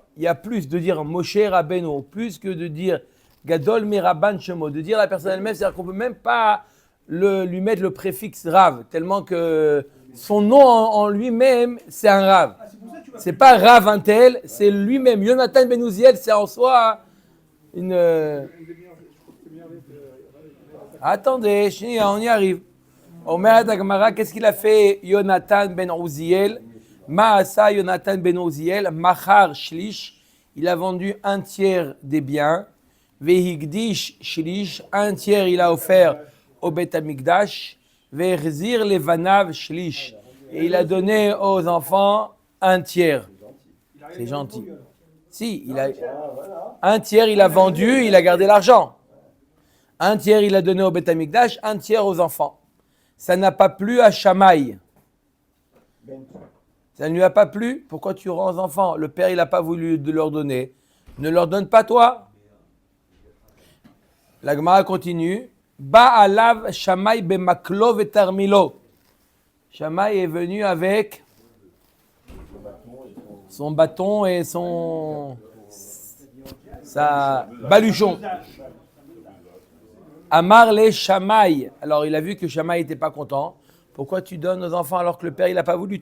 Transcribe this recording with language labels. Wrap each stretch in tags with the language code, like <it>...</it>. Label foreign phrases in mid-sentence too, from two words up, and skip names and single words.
<fr>Il y a plus de dire Moshe Rabbeinu, plus que de dire</fr> <he>גדול מרבן שמו,</he> <fr>de dire la personne elle-même, c'est-à-dire qu'on ne peut même pas lui mettre le préfixe Rav, tellement que son nom en lui-même, c'est un Rav. C'est pas Rav un tel, c'est lui-même. Yonatan ben Uziel, c'est en soi une... Attendez, on y arrive.</fr> <he>אומר הגמרא,</he> <fr>qu'est-ce qu'il a fait Yonatan ben Uziel?</fr> <he>מעשה יונתן בן עוזיאל, מכר שליש,</he> <fr>il a vendu un tiers des biens.</fr> <he>והקדיש שליש,</he> <fr>un tiers il a offert au Bet Amikdash.</fr> <he>והחזיר לבניו שליש,</he> <fr>et il a donné aux enfants un tiers. C'est gentil. Si, un tiers il a vendu, il a gardé l'argent. Un tiers il a donné au Bet Amikdash, un tiers aux enfants. Ça n'a pas plu à Shamaï. Ça ne lui a pas plu. Pourquoi tu rends aux enfants? Le père, il n'a pas voulu de leur donner. Ne leur donne pas toi. La Gemara continue.</fr> <he>בא עליו שמאי במקלו ותרמילו.</he> <fr>Shamaï est venu avec son bâton et sa baluchon.</fr> <he>אמר לו שמאי.</he> <fr>Alors il a vu que Shamaï n'était pas content. Pourquoi tu donnes aux enfants alors que le père il n'a pas voulu?</fr>